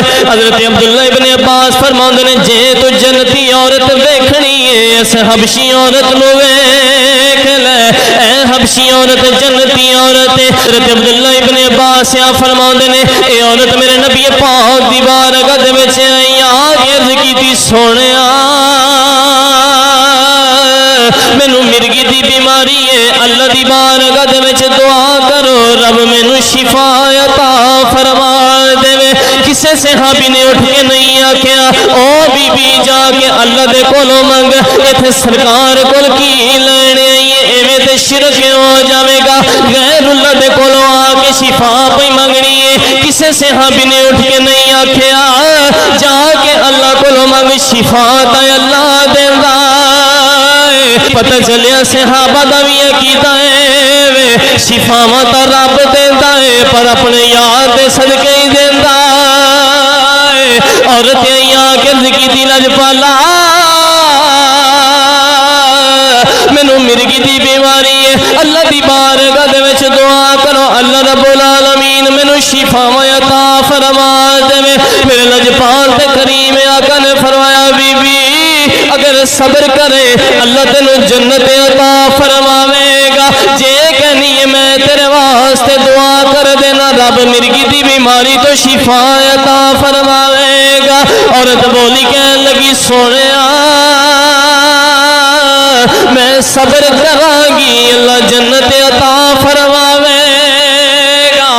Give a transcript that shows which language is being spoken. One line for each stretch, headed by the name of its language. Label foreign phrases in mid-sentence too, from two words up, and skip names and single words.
Punjabi: حضرت عبداللہ ابن عباس فرماندے نے جے تو جنتی عورت ویکھنی ہے اس حبشی عورت نو ویکھ لے. اے حبشی عورت جنتی عورت. حضرت عبداللہ ابن عباس فرماندے نے اے عورت میرے نبی پاک دی بارگاہ دے وچ آئی آ کے عرض کیتی سونیا مینوں مرگی دی بیماری ہے اللہ دی بارگاہ دے وچ دعا کرو رب مینوں شفا عطا فرما دے. کسے صحابی نے اٹھ کے نہیں آکھیا او بی بی جا کے اللہ دے کولوں منگ ایتھے سرکار کول کی لینے آئی ایویں تے شرک ہو جاوے گا غیر اللہ دے کولوں آ کے شفا پئی منگنی ہے. کسے صحابی نے اٹھ کے نہیں آکھیا جا کے اللہ کولوں منگ شفا تے اللہ دیندا. پتہ چلیا صحابہ دا وی عقیدہ ہے شفاواں تا رب دیندا ہے پر اپنے یار دے صدقے ہی دیندا ہے. عورت آ کے ذکی دی لجپالا مینوں مرگی دی بیماری ہے اللہ دی بارگاہ دے وچ دعا کرو اللہ رب العالمین مینوں شفاواں عطا فرما دے. میرے لجپال تے کریم آقا نے فرمایا بی بی اگر صبر کرے اللہ تینوں جنت عطا فرماوے گا. جے کہنی ہے میں تیرے واسطے دعا کر دینا رب مرگی دی بیماری تو شفا عطا فرماوے گا. عورت بولی کہنے لگی سونیا میں صبر کراں گی اللہ جنت عطا فرماوے گا.